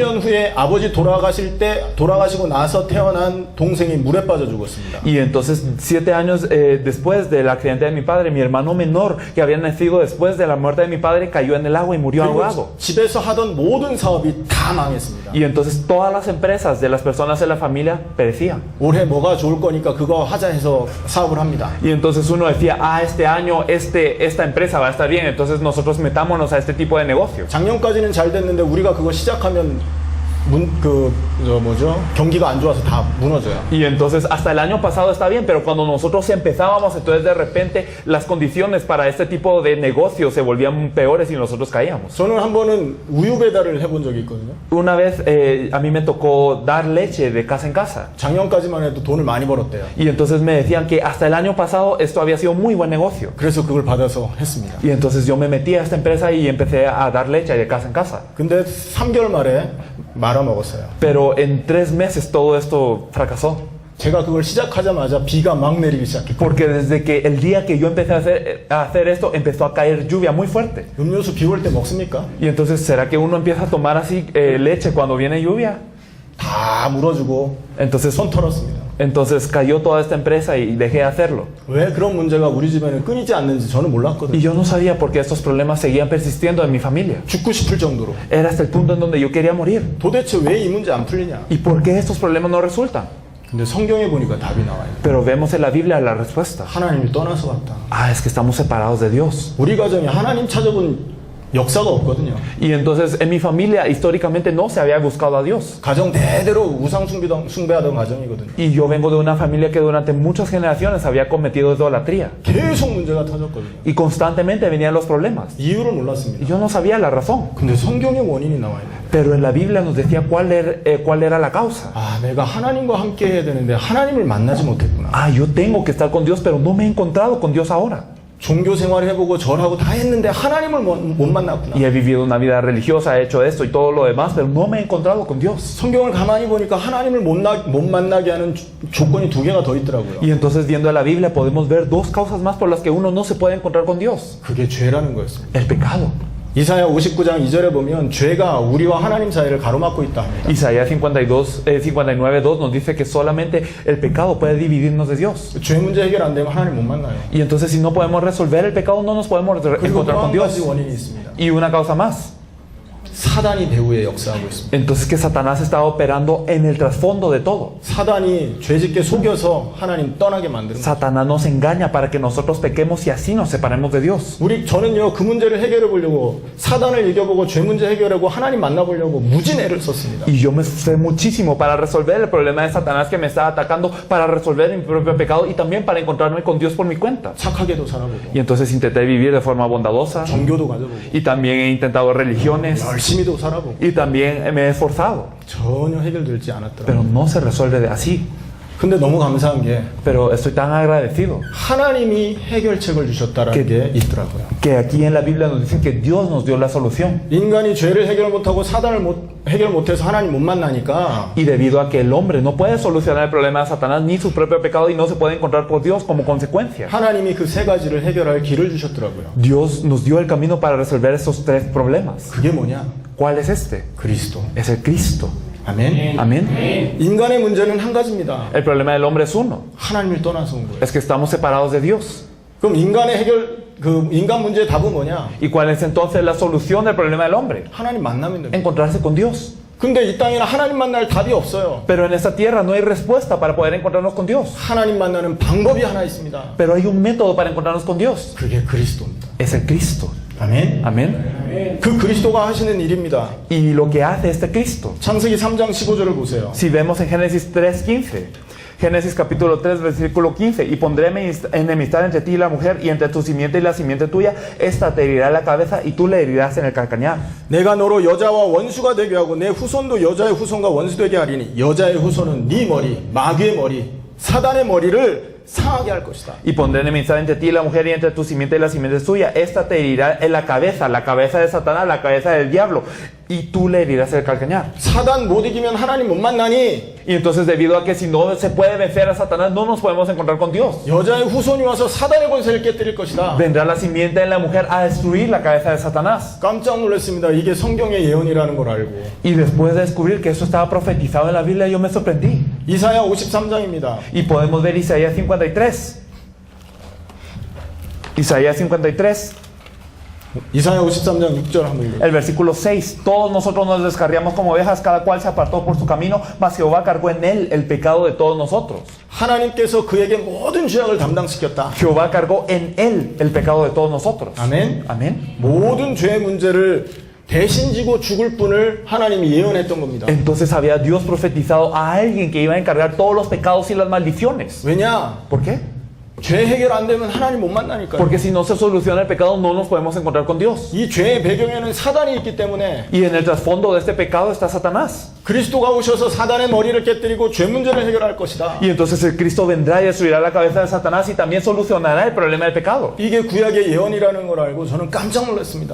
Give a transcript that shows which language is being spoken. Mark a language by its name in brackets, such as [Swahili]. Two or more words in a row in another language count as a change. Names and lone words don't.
[Korean] 7년 후에 아버지 돌아가시고 나서 태어난 동생이 물에 빠져 죽었습니다. [Spanish] Y entonces, 7 años después del accidente de mi padre, mi hermano menor, que había nacido después de la muerte de mi padre, cayó en el agua y murió ahogado. [Korean] 그리고 집에서 하던 모든 사업이 다 망했습니다. [Spanish] Y entonces todas las empresas de las personas de la familia perecían. [Korean] 올해 뭐가 좋을 거니까 그거 하자 해서 사업을 합니다. [Spanish] Y entonces uno decía, este año esta empresa va a estar bien, entonces nosotros metámonos a este tipo de negocio. [Korean] 작년까지는 잘 됐는데 우리가 그거 시작하면 경기가 안 좋아서 다 무너져요. [Spanish] Y entonces hasta el año pasado está bien, pero cuando nosotros empezábamos, entonces de repente las condiciones para este tipo de negocios se volvían peores y nosotros caíamos. [Korean] 저는 한 번은 우유 배달을 해본 적이 있거든요. [Spanish] Una vez a mí me tocó dar leche de casa en casa. [Korean] 작년까지만 해도 돈을 많이 벌었대요. [Spanish] Y entonces me decían que hasta el año pasado esto había sido muy buen negocio. [Korean] 그래서 그걸 받아서 했습니다. [Spanish] Y entonces yo me metí a esta empresa y empecé a dar leche de casa en casa. [Korean] 근데 3개월 만에 말아먹었어요. [Spanish] Pero en 3 meses todo esto fracasó. [Korean] 제가 그걸 시작하자마자 비가 막 내리기 시작했고 [Spanish] Porque desde que el día que yo empecé a hacer esto, empezó a caer lluvia muy fuerte. [Korean] 음료수 비 올 때 먹습니까? [Spanish] Y entonces, ¿será que uno empieza a tomar así leche cuando viene lluvia? [Korean] 다 물어주고 [Spanish] Entonces, [Korean] 손 털었습니다. [Spanish] entonces cayó toda esta empresa y dejé de hacerlo. [Korean] 왜 그런 문제가 우리 집에는 끊이지 않는지 저는 [Spanish] Y [Korean] 몰랐거든요. [Spanish] yo no sabía por qué estos problemas seguían persistiendo en mi familia. [Korean] 죽고 싶을 정도로. [Spanish] Era hasta el punto en donde yo quería morir. [Korean] 도대체 왜 이 문제 안 풀리냐? [Spanish] ¿Y por qué estos problemas no resultan? [Korean] 근데 성경에 보니까 답이 나와요. [Spanish] Pero vemos en la Biblia la respuesta. [Korean] 하나님을 떠나서 갔다. [Spanish] Es que estamos separados de Dios. [Korean] 우리 가정에 하나님 찾아본 역사가 없거든요. [Spanish] Y entonces en mi familia históricamente no se había buscado a Dios. [Korean] 가정 대대로 우상 숭배하던 가정이거든요. [Spanish] Y yo vengo de una familia que durante muchas generaciones había cometido idolatría. [Korean] 계속 문제가 터졌거든요. [Spanish] Y constantemente venían los problemas. [Korean] 이유를 [Spanish] Y [Korean] 몰랐습니다. [Spanish] yo no sabía la razón. [Korean] 근데 성경에 원인이 나와요. [Spanish] Pero en la Biblia nos decía cuál era la causa. [Korean] 아, 내가 하나님과 함께 해야 되는데 하나님을 만나지 못했구나. [Spanish] Yo tengo que estar con Dios, pero no me he encontrado con Dios ahora. [Korean] 종교 생활을 해보고 절하고 다 했는데 하나님을 못 만났구나. [Spanish] Y he vivido una vida religiosa, he hecho esto y todo lo demás, pero no me he encontrado con Dios. [Korean] 성경을 가만히 보니까 하나님을 못 만나게 하는 조건이 2개가 더 있더라고요. [Spanish] Y entonces viendo la Biblia podemos ver 2 causas más por las que uno no se puede encontrar con Dios. [Korean] 그게 죄라는 거였습니다. [Spanish] El pecado. [Korean] 이사야 59장 2절에 보면 죄가 우리와 하나님 사이를 가로막고 있다 합니다. [Spanish] Isaías 59:2 nos dice que solamente el pecado puede dividirnos de Dios. [Korean] 죄 문제 해결 안 되면 하나님 못 만나요. [Spanish] Y entonces si no podemos resolver el pecado, no nos podemos [Korean] 그리고 또 [Spanish] encontrar con [Korean] 한 가지 [Spanish] Dios. [Korean] 원인이 있습니다. [Spanish] Y una causa más. [Korean] 사단이 배후에 역사하고 있습니다. [Spanish] Entonces que Satanás está operando en el trasfondo de todo. [Korean] 사단이 죄짓게 속여서 하나님 떠나게 만드는 거예요. [Spanish] Satanás nos engaña para que nosotros pequemos y así nos separemos de Dios. [Korean] 저는요 그 문제를 해결해 보려고 사단을 이겨보고 죄 문제 해결하고 하나님 만나보려고 무진 애를 썼습니다. [Spanish] Y yo me esforcé muchísimo para resolver el problema de Satanás que me estaba atacando, para resolver mi propio pecado y también para encontrarme con Dios por mi cuenta. [Korean] 착하게도 살아보고 [Spanish] Y entonces intenté vivir de forma bondadosa [Korean] 종교도 가져보고 [Spanish] y también he intentado religiones [Korean] 열심히도 살아보고 [Spanish] y también me he esforzado, [Korean] 전혀 해결되지 않았더라고요. [Spanish] pero no se resuelve así. [Korean] 근데 너무 감사한 게 [Spanish] Pero estoy tan agradecido [Korean] 하나님이 해결책을 주셨다라는 게 있더라고요. [Spanish] que aquí en la Biblia nos dicen que Dios nos dio la solución. [Korean] 인간이 죄를 해결 못하고 사단을 해결 못해서 하나님 못 만나니까 [Spanish] Y debido a que el hombre no puede solucionar el problema de Satanás ni su propio pecado y no se puede encontrar por Dios como consecuencia, [Korean] 하나님이 그 3가지를 해결할 길을 주셨더라고요. [Spanish] Dios nos dio el camino para resolver esos 3 problemas. [Korean] 그게 뭐냐? [Spanish] ¿Cuál es este? [Korean] 그리스도. [Spanish] Es el Cristo. [Korean] 아멘. [Spanish] Amén. [Korean] 인간의 문제는 한 가지입니다. [Spanish] El problema del hombre es uno, [Korean] 하나님을 떠나서 온 거예요. [Spanish] es que estamos separados de Dios. [Korean] 그럼 인간 문제의 답은 뭐냐? [Spanish] ¿Y cuál es entonces la solución del problema del hombre? [Korean] 하나님 만나면 됩니다. [Spanish] Encontrarse con Dios. [Korean] 근데 이 땅에는 하나님 만날 답이 없어요. [Spanish] Pero en esta tierra no hay respuesta para poder encontrarnos con Dios. [Korean] 하나님 만나는 방법이 하나 있습니다. [Spanish] Pero hay un método para encontrarnos con Dios. [Korean] 그게 그리스도입니다. [Spanish] Es el Cristo. [Korean] 아멘. [Spanish] Amén. [Korean] 그 그리스도가 하시는 일입니다. [Spanish] Y lo que hace este Cristo. [Korean] 창세기 3장 15절을 보세요. [Spanish] Si vemos en Génesis 3:15, Génesis capítulo 3, versículo 15, y pondré enemistad entre ti y la mujer, y entre tu simiente y la simiente tuya, esta te herirá la cabeza, y tú le herirás en el calcañar. [Korean] 내가 너로 여자와 원수가 되게 하고 내 후손도 여자의 후손과 원수 되게 하리니 여자의 후손은 네 머리, 마귀의 머리, 사단의 머리를 상하게 할 것이다. [Spanish] Y pondré enemistad entre ti y la mujer, y entre tu simiente y la simiente tuya, esta te herirá en la cabeza de Satanás, la cabeza del diablo, y tú le herirás en el calcañar. [Korean] 사단 못 이기면 하나님 못 만나니 [Spanish] Y entonces, debido a que si no se puede vencer a Satanás, no nos podemos encontrar con Dios. [Korean] 여자의 후손이 와서 사단의 권세를 깨뜨릴 것이다. [Spanish] Vendrá la simiente de la mujer a destruir la cabeza de Satanás. [Korean] 깜짝 놀랐습니다. 이게 성경의 예언이라는 걸 알고. [Spanish] Y después de descubrir que eso estaba profetizado en la Biblia, yo me sorprendí. [Korean] 이사야 53장입니다. [Spanish] Y podemos ver Isaías 53. Isaías 53, [Korean] 이사야 53장 6절 한번 읽어요. [Spanish] el versículo 6. Todos nosotros nos descarriamos como ovejas, cada cual se apartó por su camino, mas Jehová cargó en él el pecado de todos nosotros. [Korean] 하나님께서 그에게 모든 죄악을 담당시켰다. [Spanish] Jehová cargó en él el pecado de todos nosotros. [Korean] 아멘. [Spanish] Amén. [Korean] 모든 죄의 문제를 대신 지고 죽을 분을 하나님이 예언했던 겁니다. [Spanish] Entonces había Dios profetizado a alguien que iba a encargar todos los pecados y las maldiciones. [Korean] 왜냐? [Spanish] ¿Por qué? [Korean] 죄 해결 안 되면 하나님 못 만나니까요. [Spanish] Porque si no se soluciona el pecado, no nos podemos encontrar con Dios. [Korean] 이 죄의 배경에는 사단이 있기 때문에 [Spanish] Y en el trasfondo de este pecado está Satanás. [Korean] 그리스도가 오셔서 사단의 머리를 깨뜨리고 죄 문제를 해결할 것이다. [Spanish] Y entonces el Cristo vendrá y destruirá la cabeza de Satanás y también solucionará el problema del pecado. [Korean] 이게 구약의 예언이라는 걸 알고 저는 깜짝 놀랐습니다.